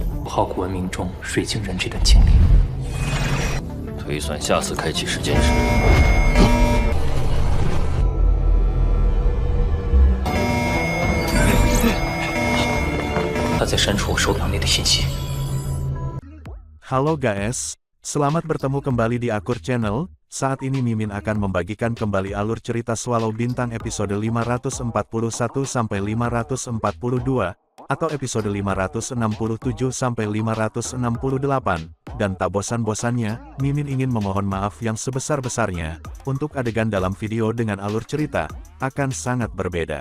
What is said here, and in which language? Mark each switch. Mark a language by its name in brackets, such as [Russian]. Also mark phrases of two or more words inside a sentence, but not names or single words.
[Chinese] 考古文明中水晶人这段经历。推算下次开启时间时，他在删除我手表内的信息。 [Indonesian] Halo guys, selamat bertemu kembali di Akur Channel. Saat ini Mimin akan membagikan kembali alur cerita Swallow Bintang episode 541-542, atau episode 567-568, dan tak bosan-bosannya, Mimin ingin memohon maaf yang sebesar-besarnya, untuk adegan dalam video dengan alur cerita, akan sangat berbeda.